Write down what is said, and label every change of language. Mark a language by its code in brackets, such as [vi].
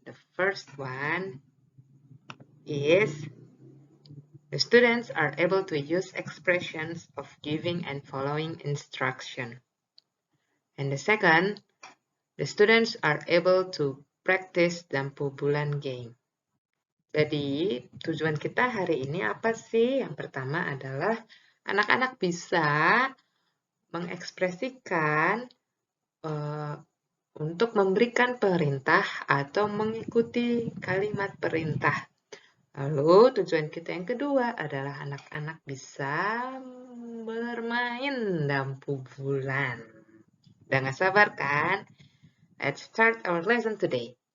[en] The first one is the students are able to use expressions of giving and following instruction. And the second, the students are able to practice Lampu Bulan game. [id] Jadi, tujuan kita hari ini apa sih? Yang pertama adalah anak-anak bisa mengekspresikan untuk memberikan perintah atau mengikuti kalimat perintah. Lalu tujuan kita yang kedua adalah anak-anak bisa bermain lampu bulan. Udah gak sabar kan? [en] Let's start our lesson today.